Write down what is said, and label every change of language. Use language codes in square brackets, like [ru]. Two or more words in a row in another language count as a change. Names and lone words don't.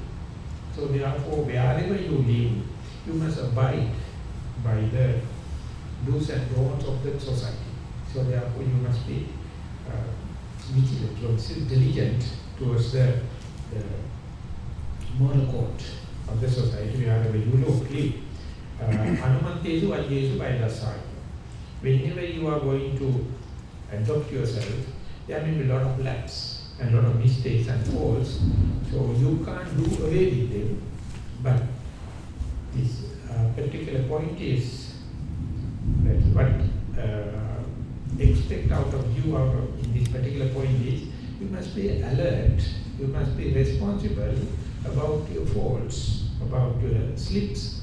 [en] So therefore, wherever you live, you must abide by the do's and don'ts of that society. So therefore, you must be vigilant, diligent towards the moral code of the society wherever you live. [pi] Anumantesu ayyesu vaidasāya. [en] Whenever you are going to adopt yourself, there may be a lot of lapses and a lot of mistakes and faults. So you can't do away with them. But this particular point is that what expect out of you in this particular point is you must be alert, you must be responsible about your faults, about your slips.